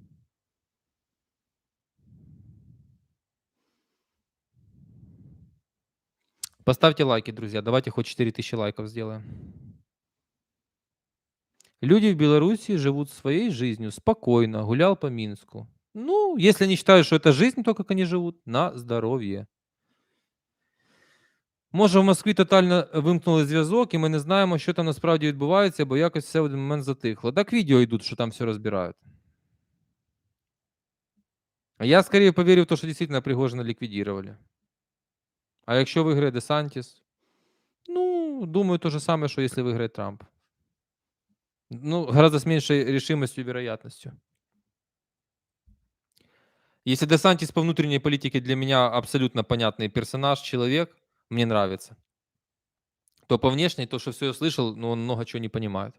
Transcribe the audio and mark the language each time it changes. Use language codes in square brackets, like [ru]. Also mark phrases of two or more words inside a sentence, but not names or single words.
[ru] Поставьте лайки, друзья. Давайте хоть 4000 лайков сделаем. Люди в Беларуси живут своей жизнью спокойно, гулял по Минску. Ну, если они считают, что это жизнь, то как они живут, [uk] на здоров'я. Може, в Москві тотально вимкнули зв'язок, і ми не знаємо, що там насправді відбувається, бо якось все в один момент затихло. Так відео йдуть, що там все розбирають. [ru] А я скорее поверю в то, [uk] що дійсно Пригожина ліквідували. А якщо виграє Десантіс? Ну, думаю, [ru] то же самое, что если выиграет Трамп. Ну, гораздо с меньшей решимостью и вероятностью. Если Десантис по внутренней политике для меня абсолютно понятный персонаж, человек, мне нравится, то по внешней, то, что все я слышал, ну, он много чего не понимает.